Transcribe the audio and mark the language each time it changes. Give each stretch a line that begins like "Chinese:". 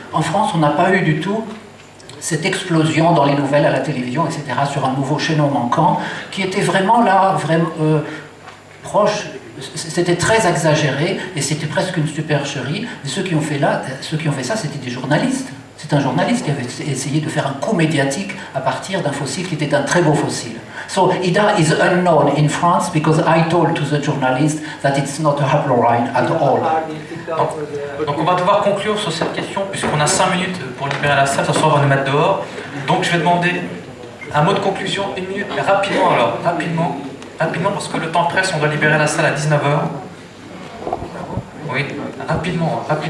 French: En France, on n'a pas eu du tout cette explosion dans les nouvelles, à la télévision, etc., sur un nouveau chaînon manquant, qui était vraiment là, proche, c'était très exagéré, et c'était presque une supercherie, et ceux qui ont fait ça, c'était des journalistes. C'est un journaliste qui avait essayé de faire un coup médiatique à partir d'un fossile qui était un très beau fossile.
English: So Ida is unknown in France because I told to the journalist that it's not a haplorhine at all.
French: Donc on va devoir conclure sur cette question puisqu'on a 5 minutes pour libérer la salle, ça soir on va nous mettre dehors. Donc je vais demander un mot de conclusion, 1 minute, mais rapidement alors, rapidement parce que le temps presse, on doit libérer la salle à 19h. Oui, rapidement.